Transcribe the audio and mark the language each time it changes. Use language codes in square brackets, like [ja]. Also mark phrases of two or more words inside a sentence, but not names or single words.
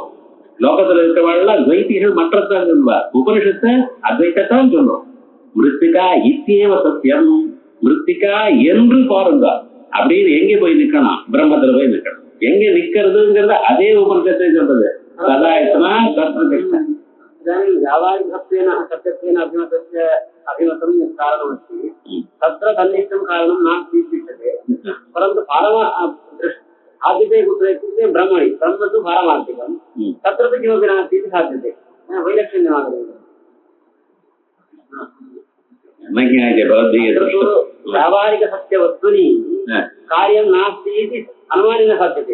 [ta] லோகத்துல இருக்கிறவர்கள் துவைத்திகள் மற்றத்தான் சொல்லுவார். உபனிஷத்தை அத்வைத்தான் சொல்லும். [sa] मृत्तिका इत्येव सत्यम्, [ta] மிருத்திகா என்று பாருங்க அப்படின்னு எங்க போய் நிக்கணும்? பிரம்மத்துல போய் நிக்கணும். எங்க நிக்கிறதுங்கிறத அதே உபனிஷத்தை சொல்றது. [sa] सदायतनाः सत्प्रतिष्ठाः. व्यावहारिकत्वेन सत्यत्वेन अभिमतस्य अभिमतं कारणमस्ति, तत्र तन्निष्ठं कारणं नास्ति इत्युच्यते। परन्तु आदिते कुत्र इत्युक्ते ब्रह्मणि, ब्रह्म तु पारमार्थिकं, तत्र तु किमपि नास्ति इति साध्यते। वैलक्षण्यमागतम् व्यावहारिकसत्यवस्तूनि कार्यं नास्ति इति अनुमानेन साध्यते।